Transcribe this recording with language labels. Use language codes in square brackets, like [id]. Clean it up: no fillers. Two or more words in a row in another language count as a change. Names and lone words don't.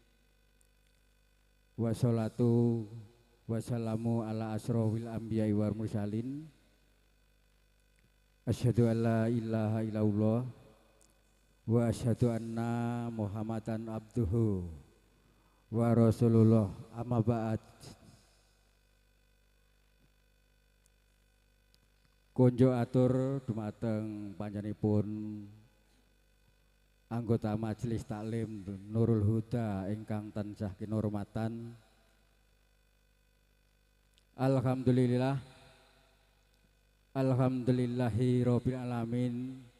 [ar] والصلاة والسلام على أشرف الأنبياء والمرسلين. أشهد أن لا إله إلا الله وأشهد أن محمدا عبده ورسول الله، أما بعد. [jv] Konjo atur dumateng panjenenganipun anggota Majelis Taklim Nurul Huda ingkang tansah kinurmatan. [ar] الحمد لله، الحمد لله رب العالمين.